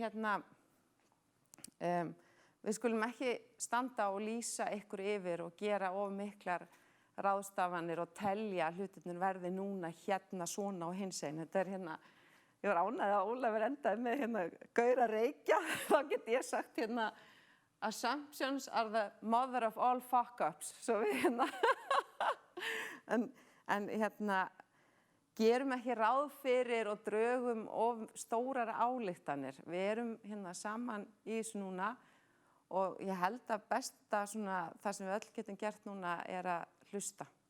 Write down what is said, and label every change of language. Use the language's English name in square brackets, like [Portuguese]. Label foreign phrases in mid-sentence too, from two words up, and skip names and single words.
[Icelandic] við skulum ekki standa og lýsa ykkur yfir og gera of miklar ráðstafanir og telja hlutirnir verði núna svona og hinsegin. Þetta er ég var ánægð að Ólafur endaði með gaur að reykja, þá get ég sagt [English] assumptions are the mother of all fuck-ups. [Icelandic] Svo við en gerum ekki ráð fyrir og drögum of stórar ályktanir. Við erum saman í þessu núna og ég held að besta það sem við öll getum gert núna er að hlusta.